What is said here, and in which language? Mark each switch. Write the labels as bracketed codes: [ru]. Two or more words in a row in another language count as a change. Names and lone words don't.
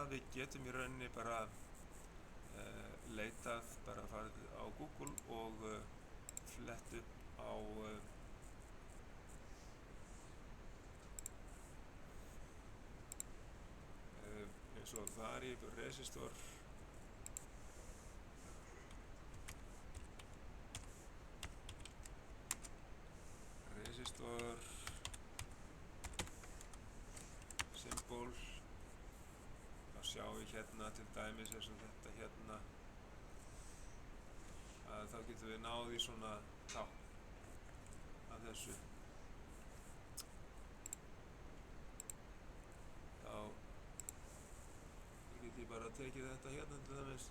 [is] Við getum í rauninni bara leitað, bara farið á Google og flett upp á eins og [en] variable resistor. [is] Symbol. Þá sjáum við hérna til dæmis eins og þetta hérna, að þá getum við náð í svona tákn af þessu. Þá get ég bara tekið þetta hérna til dæmis.